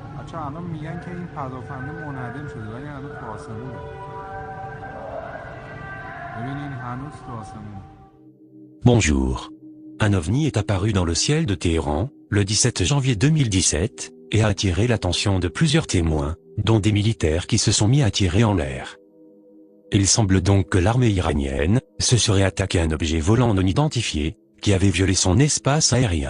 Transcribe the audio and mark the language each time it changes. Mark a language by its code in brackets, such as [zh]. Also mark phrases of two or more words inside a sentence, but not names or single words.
[fa] الان میگن که این پدافنده منهدم شده ولی هنوز تو آسمونه. ببینین هنوز تو آسمونه. [fr] Bonjour. Un ovni est apparu dans le ciel de Téhéran, le 17 janvier 2017, et a attiré l'attention de plusieurs témoins, dont des militaires qui se sont mis à tirer en l'air. Il semble donc que l'armée iranienne se serait attaquée à un objet volant non identifié, qui avait violé son espace aérien.